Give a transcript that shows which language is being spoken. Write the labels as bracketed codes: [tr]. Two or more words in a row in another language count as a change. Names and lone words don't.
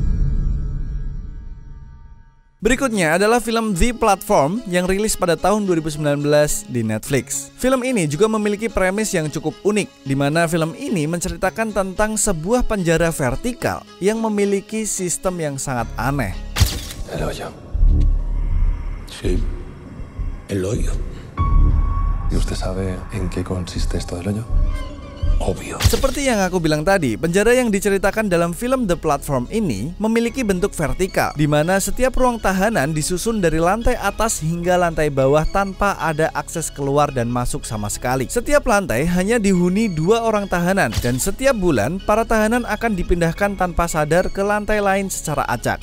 [id] Berikutnya adalah film The Platform yang rilis pada tahun 2019 di Netflix. Film ini juga memiliki premis yang cukup unik, di mana film ini menceritakan tentang sebuah penjara vertikal yang memiliki sistem yang sangat aneh. [es] El hoyo. Sí, el hoyo. ¿Y usted sabe en qué consiste esto del hoyo? Obvio. [id] Seperti yang aku bilang tadi, penjara yang diceritakan dalam film The Platform ini memiliki bentuk vertikal, di mana setiap ruang tahanan disusun dari lantai atas hingga lantai bawah tanpa ada akses keluar dan masuk sama sekali. Setiap lantai hanya dihuni 2 orang tahanan, dan setiap bulan para tahanan akan dipindahkan tanpa sadar ke lantai lain secara acak.